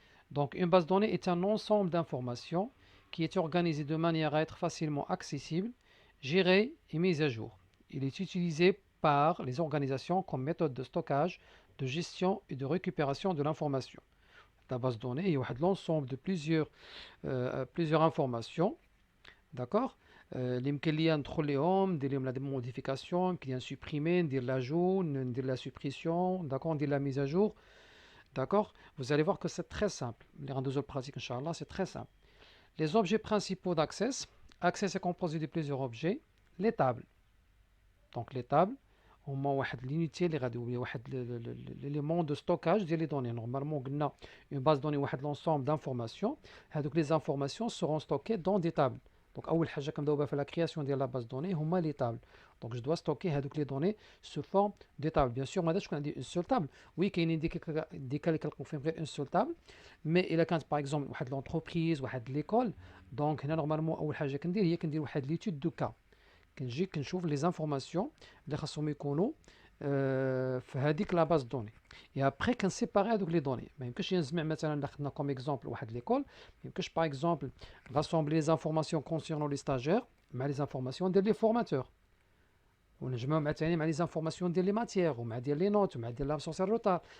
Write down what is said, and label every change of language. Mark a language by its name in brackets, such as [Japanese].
[French] Donc, une base de données est un ensemble d'informations qui est organisé de manière à être facilement accessible, géré et mise à jour. Il est utilisé par les organisations comme méthode de stockage, de gestion et de récupération de l'information. La base de données il y a l'ensemble de plusieurs informations, d'accord. [Arabic] اللي يمكن ليا ندخل لهم ندير لهم لا موديفيكاسيون يمكن ليا نسوبريمي ندير لاجو ندير لا سوبريسيون داكور ندير لا ميز ا جور. [French] D'accord. Vous allez voir que c'est très simple. Les rendez-vous pratiques, Inch'Allah, c'est très simple. Les objets principaux d'Access. Access est composé de plusieurs objets. Les tables. Donc les tables, هما واحد l'unité [Arabic] اللي غادي هو واحد [French] l'élément de stockage ديال les données. Normalement, on a une base de données واحد l'ensemble d'informations. [Arabic] هذوك [French] les informations seront stockées dans des tables. Donc [Arabic] أول حاجة كنبداو بها في [French] la création ديال la base de données هما les tables. Donc je dois stocker هذوك les données sous forme de tables. Bien sûr [Arabic] ما غاديش تكون عندي [French] une seule table. [Arabic] Oui كاينين دي cas اللي كنلقاو فيهم غير [French] une seule table. Mais [Arabic] إلا كانت [French] par exemple واحد l'entreprise واحد l'école. [Arabic] Donc هنا normalement أول حاجة كندير هي كندير واحد l'étude de cas. كنجي كنشوف لي زانفورماسيون اللي خاصهم يكونوا في هذيك لا باز دوني اي ابري كنسيباري هذوك لي دوني. ما يمكنش نجمع مثلا خدنا كوم اكزومبل واحد ليكول، ما يمكنش باغ اكزومبل راسومبلي لي زانفورماسيون كونسيرنون لي ستاجير مع لي زانفورماسيون ديال لي فورماتور، ونجمعهم مع ثاني مع لي زانفورماسيون ديال لي ماتيير ومع ديال لي نوت ومع ديال لابسونس روتار.